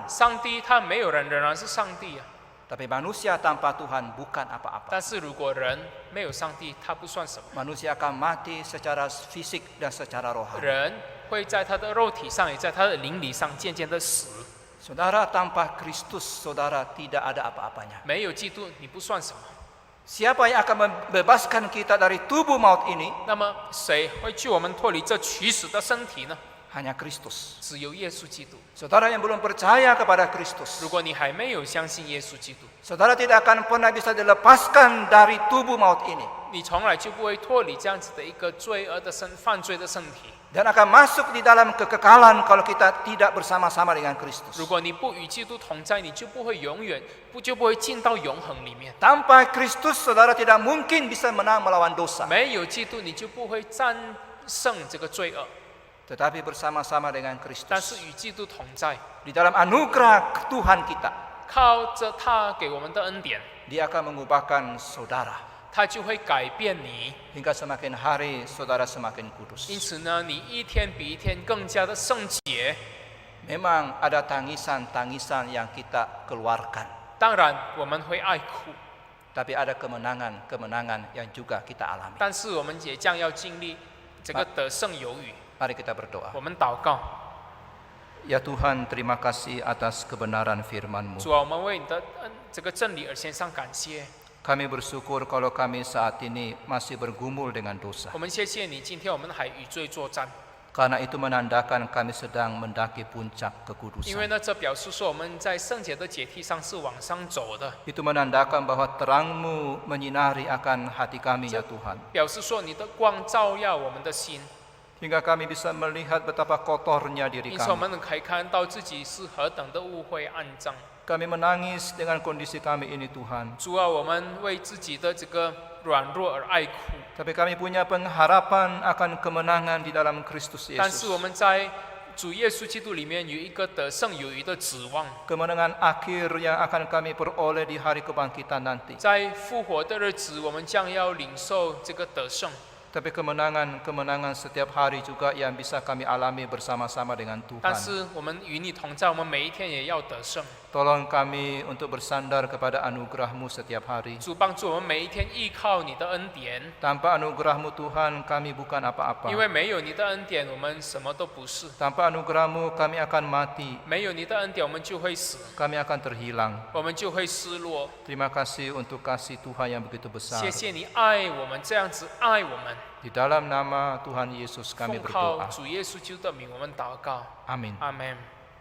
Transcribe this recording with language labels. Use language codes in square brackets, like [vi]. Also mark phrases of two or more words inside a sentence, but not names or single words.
[zh] 上帝他没有人仍然是上帝啊， [id] Tapi manusia tanpa Tuhan bukan apa-apa. [zh] 但是如果人没有上帝，他不算什么。 [id] Manusia akan mati secara fisik dan secara rohani. [zh] 人会在他的肉体上，也在他的灵里上渐渐的死。 [id] Saudara tanpa Kristus, saudara tidak ada apa-apanya. [zh] 没有基督，你不算什么。 [id] Siapa yang akan membebaskan kita dari tubuh maut ini? [zh] 那么谁会救我们脱离这取死的身体呢？ [id] Hanya Kristus. [zh] 只有耶稣基督。 [id] Saudara yang belum percaya kepada Kristus, [zh] 如果你还没有相信耶稣基督， [id] saudara tidak akan pernah bisa dilepaskan dari tubuh maut ini. [zh] 你从来就不会脱离这样子的一个罪恶的犯罪的身体。 [id] Dan akan masuk di dalam kekekalan kalau kita tidak bersama-sama dengan Kristus. [zh] 如果你不与基督同在，你就不会永远就不会进到永恒里面。 [id] Tanpa Kristus, saudara tidak mungkin bisa menang melawan dosa. [zh] 没有基督，你就不会战胜这个罪恶。 [id] Tetapi bersama-sama dengan [zh] 但 [id] Kristus, [zh] 是与基督同在， [id] di dalam anugerah Tuhan kita, [zh] 靠着他给我们的恩典， [id] Dia akan mengubahkan saudara. [zh] 他就会改变你。 [id] Hingga semakin hari, saudara semakin [zh] 因 [id] kudus. [zh] 此呢，你一天比一天更加的圣洁。 [id] Memang ada tangisan-tangisan yang kita keluarkan. [zh] 当然，我们会爱哭， [id] Tapi ada kemenangan-kemenangan yang juga kita alami. [zh] 但是我们也将要经历这个得胜有余。 [id] Mari kita berdoa. [zh] 我们祷告， [id] Ya Tuhan, terima kasih atas kebenaran firman-Mu. [zh] 主啊，我们为你的这个真理而献上感谢。 [id] Kami bersyukur kalau kami saat ini masih bergumul dengan dosa. [zh] 我们谢谢你，今天我们还与罪作战， [id] Karena itu menandakan kami sedang mendaki puncak [zh] 因为 [id] kekudusan. [zh] 呢，这表示说我们在圣洁的阶梯上是往上走的， [id] Itu menandakan bahwa terang-Mu menyinari akan hati kami, ya Tuhan. [zh] 表示说你的光照耀我们的心， [id] Hingga kami bisa melihat betapa kotornya diri [zh] 因此我 [id] kami. [zh] 们可以看到自己是何等的污秽肮脏。 [id] Kami menangis dengan kondisi kami ini, Tuhan. [zh] 主啊，我们为自己的这个软弱而爱哭， [id] Tapi kami punya pengharapan akan kemenangan di dalam Kristus [zh] 但是我 [id] Yesus. [zh] 们在主耶稣基督里面有一个得胜有余的指望， [id] Kemenangan akhir yang akan kami peroleh di hari kebangkitan nanti. [zh] 在复活的日子，我们将要领受这个得胜。 [id] Tapi kemenangan-kemenangan setiap hari juga yang bisa kami alami bersama-sama dengan [zh] 但 [id] Tuhan. [zh] 是我们与你同在，我们每一天也要得胜。 [id] Tolong kami untuk bersandar kepada anugerah-Mu setiap hari. [zh] 主帮助我们每一天依靠你的恩典， [id] Tanpa anugerah-Mu Tuhan, kami bukan apa-apa. [zh] 因为没有你的恩典，我们什么都不是； [id] Tanpa anugerah-Mu, kami akan mati. [zh] 没有你的恩典，我们就会死， [id] Kami akan terhilang. [zh] 我们就会失落。 [id] Terima kasih untuk kasih Tuhan yang begitu besar. [zh] 谢谢你爱我们，这样子爱我们。 [id] Di dalam nama Tuhan Yesus kami [zh] 奉靠 [id] berdoa. [zh] 主耶稣基督的名，我们祷告， [id] Amin. [zh] 阿门。